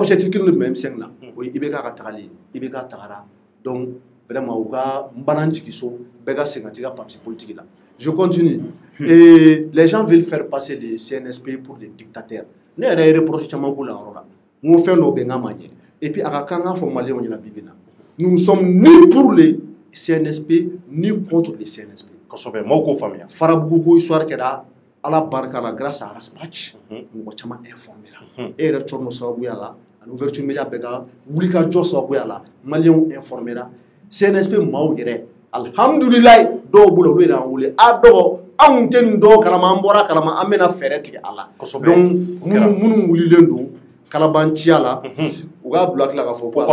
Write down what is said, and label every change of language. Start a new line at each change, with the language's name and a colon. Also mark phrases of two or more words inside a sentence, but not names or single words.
Bambara: objectif kelen de bɛ M5 na o ye IBK ka tagali ye IBK tagara
French: donc vraiment
Bambara: u ka n bana jigi so bɛɛ ka segin ka t'i ka
French: parti politique
Bambara: la
French: je continue et les gens veulent faire passer les CNSP pour des dictateurs
Bambara: ne yɛrɛ ye reproche caman k'u la yɔrɔ la n ko fɛn dɔw bɛ n k'a ma ɲɛ
French: et puis
Bambara: a ka kan n k'a fɔ maliyɛnw ɲɛna bi bi na
French: nous ne sommes ni pour les CNSP ni contre les CNSP
Bambara: kosɛbɛ maaw k'o faamuya Farabugu ko histoire kɛra ala barika la
French: grâce à
Bambara: Raspatch mɔgɔ caman informé la e yɛrɛ cɔrɔ sababuya la ani
French: ouverture média
Bambara: bɛɛ ka wulikajɔ sababuya la maliyɛnw informé la CNSP maaw yɛrɛ alhamdulilayi dɔw bolo olu yɛrɛ y'an wele a dɔgɔ anw tɛ nin dɔw kalama an bɔra kalama an bɛna fɛɛrɛ tigɛ a la donc minnu wulilen don kalabanciya la u k'a bila tila k'a fɔ ko